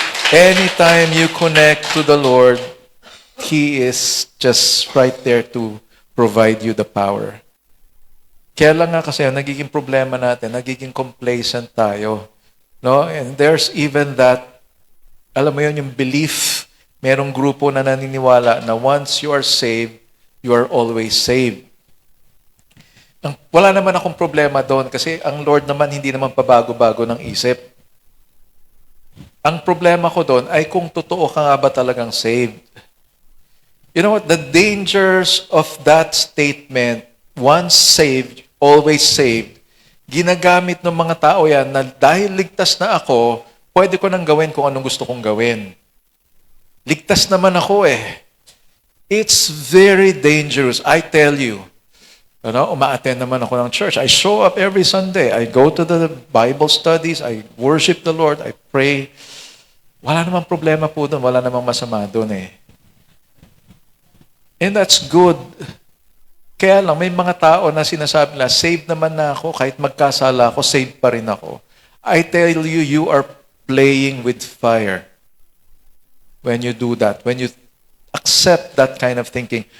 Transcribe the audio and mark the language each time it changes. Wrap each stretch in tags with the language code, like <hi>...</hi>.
<en>Anytime you connect to the Lord, He is just right there to provide you the power.</en> <tl>Kaya lang nga kasi nagiging problema natin, nagiging complacent tayo. No?</tl> <en>And there's even that,</en> <tl>alam mo yun, yung</tl> <en>belief,</en> <tl>merong grupo na naniniwala na</tl> <en>once you are saved, you are always saved.</en> <tl>Wala naman akong problema doon kasi ang Lord naman hindi naman pabago-bago ng isip. Ang problema ko doon ay kung totoo ka nga ba talagang saved.</tl> <en>You know what? The dangers of that statement, once saved, always saved,</en> <tl>ginagamit ng mga tao yan na dahil ligtas na ako, pwede ko nang gawin kung anong gusto kong gawin. Ligtas naman ako eh.</tl> <en>It's very dangerous, I tell you.</en> <tl>Uma-attend naman ako ng church.</tl> <en>I show up every Sunday. I go to the Bible studies. I worship the Lord. I pray.</en> <tl>Wala namang problema po doon. Wala namang masama doon eh.</tl> <en>And that's good.</en> <tl>Kaya lang, may mga tao na sinasabi na, saved naman na ako, kahit magkasala ako, saved pa rin ako.</tl> <en>I tell you, you are playing with fire when you do that, when you accept that kind of thinking.</en>